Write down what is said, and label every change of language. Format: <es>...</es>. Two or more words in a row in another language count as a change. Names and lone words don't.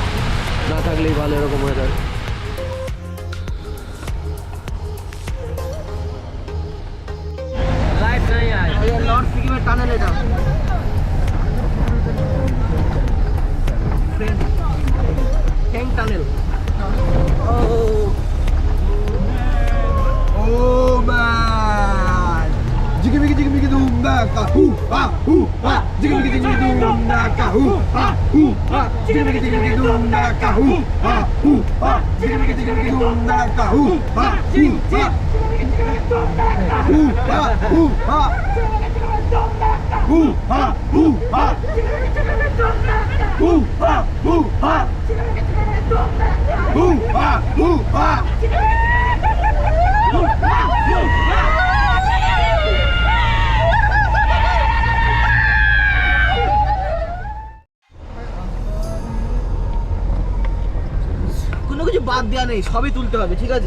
<bn>না থাকলেই ভালো এরকম ওয়েদার। নর্থ সিকিমের টানেল এটা। ঠেং টানেল। Jiggy jiggy jiggy doom da ka hoo ha hoo ha jiggy jiggy jiggy doom da ka hoo ha jiggy jiggy jiggy doom da ka hoo ha jiggy jiggy jiggy doom da ka hoo ha hoo ha hoo ha hoo ha hoo ha hoo ha hoo ha hoo ha hoo ha hoo ha কোনো কিছু বাদ দেওয়া নেই, সবই তুলতে হবে, ঠিক আছে?</bn>